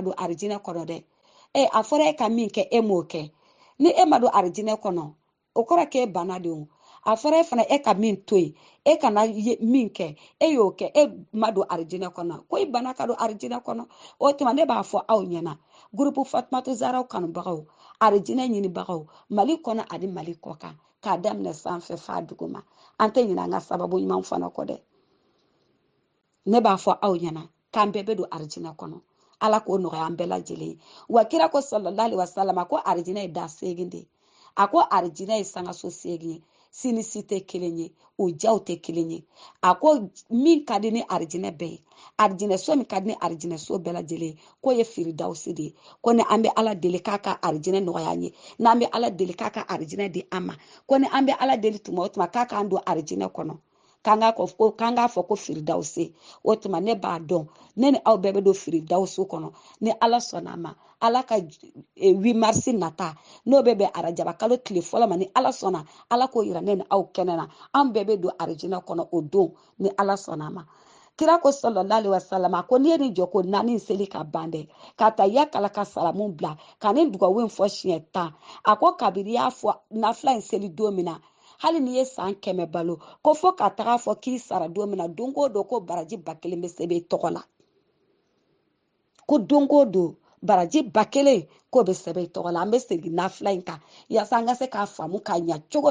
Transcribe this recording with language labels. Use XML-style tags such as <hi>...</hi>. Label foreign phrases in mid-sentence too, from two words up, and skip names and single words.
<bm>don arijinɛ kɔnɔ dɛ a fɔra e ka min kɛ e m'o kɛ ni e ma don arijinɛ kɔnɔ o kɔrɔ k'e banna de o a fɔra e fana e ka min to yen e kana min kɛ e y'o kɛ e ma don arijinɛ kɔnɔ ko i banna ka don arijinɛ kɔnɔ o tuma ne b'a fɔ aw ɲɛna gurupu Fatumata Zaraw kanubagaw arijinɛ ɲinibagaw Mali kɔnɔ ani Mali kɔ kan k'a daminɛ sanfɛ f'a duguma an tɛ ɲinɛ an ka sababu ɲuman fana kɔ dɛ ne b'a fɔ aw ɲɛna k'an bɛɛ bɛ don arijinɛ kɔnɔ ala k'o nɔgɔya an bɛɛ lajɛlen wa kira ko</bm> <ar>صلى الله عليه وسلم</ar> <bm>ko arijinɛ ye da segin de a ko arijinɛ ye sangaso seegin ye sini si tɛ kelen ye o jaw tɛ kelen ye a ko min ka di ni arijinɛ bɛɛ ye arijinɛso min ka di ni arijinɛso bɛɛ lajɛlen ye k'o ye firidawusi de ye ko ni an bɛ ala deli k'a ka arijinɛ nɔgɔya an ye n'an bɛ ala deli k'a ka arijinɛ di an ma ko ni an bɛ ala deli tuma o tuma k'a k'an don arijinɛ kɔnɔ k'an k'a fɔ ko firidawusi o tuma ne b'a dɔn ne ni aw bɛɛ bɛ don firidawusi kɔnɔ ni ala sɔnna a ma ala ka 8 marisi nata n'o bɛ bɛn arajaba kalo tile fɔlɔ ma ni ala sɔnna ala k'o yira ne ni aw kɛnɛ na an bɛɛ bɛ don arijinɛ kɔnɔ o don ni ala sɔnna a ma kira ko</bm> <ar>صلى الله عليه وسلم</ar> <bm>ko n'i ye nin jɔ ko 4 seli ka ban dɛ ka taa yakala ka salamu bila ka nin dugawu in fɔ siɲɛ 10 a ko kabiri y'a fɔ nafila in seli don min na hali n'i ye san 100 balo ko fo ka taga fɔ k'i sara don min na don o don ko baraji 1000 bɛ sɛbɛn i tɔgɔ la ko don o don baraji 1000 k'o bɛ sɛbɛn i tɔgɔ la an bɛ segin nafila in kan yaasa an ka se k'a faamu k'a ɲɛ cogo</bm>